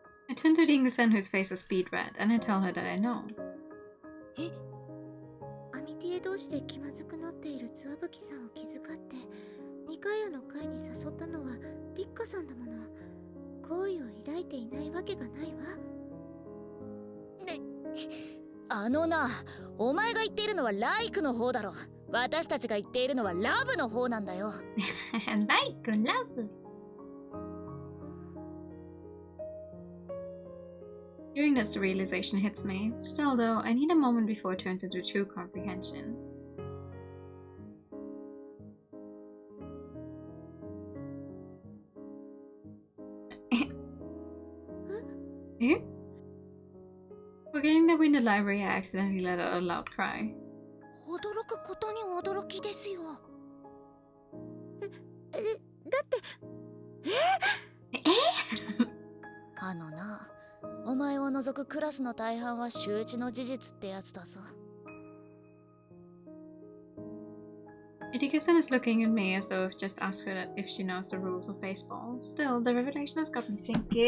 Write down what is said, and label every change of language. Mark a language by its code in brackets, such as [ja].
[en] I turn to Ringo-san, whose face is beet red, and I tell her that I know. [ja] アミティエ同士で気まずくなっているツワブキさんを気遣ってニカヤの会に誘ったのはリッカさんだもの。好意を抱いていないわけがないわ。な、お前が言っているのはライクの方だろ。私たちが言っているのはラブの方なんだよ。 [en] Like love. Hearing this, the realization hits me. Still, though, I need a moment before it turns into true comprehension. Eh? Forgetting that we're in the library, I accidentally let out a loud cry. [ja] 驚くことに驚きですよ。だってな、お前を除くクラスの大半は周知の事実ってやつだぞ。 [en] Irika-san is looking at me as though I've just asked her if she knows the rules of baseball. Still, the revelation has got me thinking.